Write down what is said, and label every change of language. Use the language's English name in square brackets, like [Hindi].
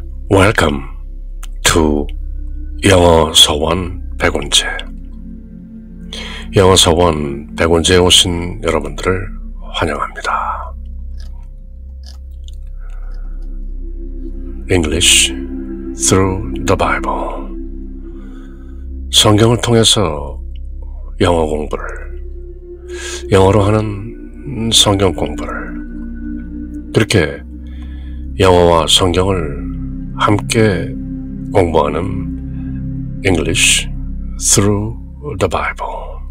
[English] Welcome to 영어 서원 백원재. [Korean] 영어 서원 백원재에 오신 여러분들을 환영합니다. [English] English through the Bible. [Korean] 성경을 통해서 영어 공부를, 영어로 하는 성경 공부를, 그렇게 영어와 성경을 함께 공부하는 English through the Bible.